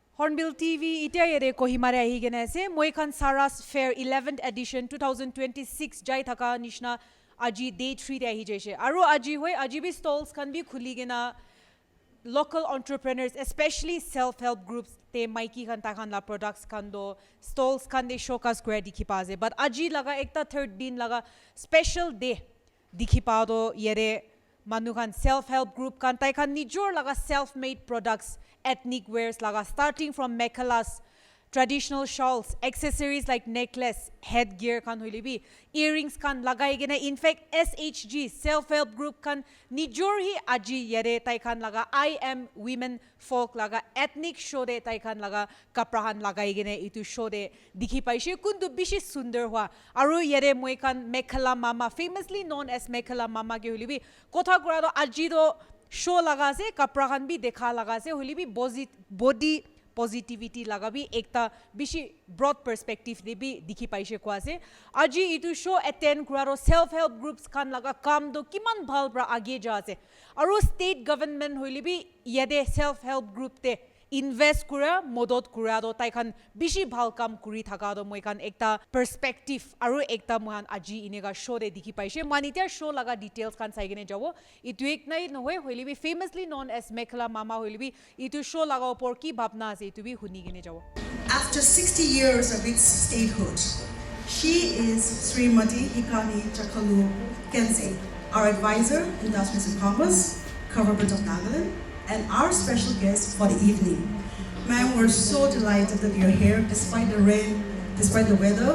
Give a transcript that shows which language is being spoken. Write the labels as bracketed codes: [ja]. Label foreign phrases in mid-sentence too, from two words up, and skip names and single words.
[nag] Hornbill TV ita yere Kohima re ahi gena ase moi khan Saras Fair 11th edition 2026 jai thaka nishna aji [en] day 3 [nag] re ahi jaise aru aji hoi aji bi stalls khan bi khuli gena [en] local entrepreneurs especially self help groups [nag] te maiki khan ta khan la products khan do stalls khan de showcase kore dikhi pa ase but aji laga ekta third din laga [en] special day [nag] dikhi pa do yere manu khan [en] self help group [nag] kan tai khan nijor laga [en] self made products ethnic wears [nag] laga [en] starting from mekhalas traditional shawls accessories like necklace headgear [nag] kan hoilibi earrings kan lagai gena [en] in fact SHG self help group [nag] kan nijor hi aji yare tai khan laga I am Womenfolk laga [en] ethnic show [nag] de tai khan laga kapra han lagai gena itu show de dikhi paise kuntu bishi sundar hua aru yare moi kan mekhala mama [en] famously known as [nag] mekhala mama ke hoilibi kotha kura do aji do show laga se kapra khan bi dekha laga se hoilibi [en] body positivity [nag] laga bi ekta bishi [en] broad perspective [nag] de bi dikhi paise ko ase aji itu show attend kura ro [en] self help groups [nag] khan laga kam do kiman bhal pra age ja ase aru [en] state government [nag] hoili bi yade [en] self help group [nag] te invest kura modot kura do tai khan bishi bhal kam kuri thaka do moi khan ekta perspective aru ekta mohan aji inega show de dikhi paise manita show laga details khan sai gene jabo itu ek nai nohoi hoili bi [en] famously known as [nag] mekhala mama hoili bi itu show laga opor ki bhabna ase itu bi huni gene jabo. [en] After 60 years of its statehood, she is Srimati Hikani Chakalu Kensei, our advisor, Industries and Commerce, Government of Nagaland, and our special guest for the evening. Ma'am, we're so delighted that you're here despite the rain, despite the weather.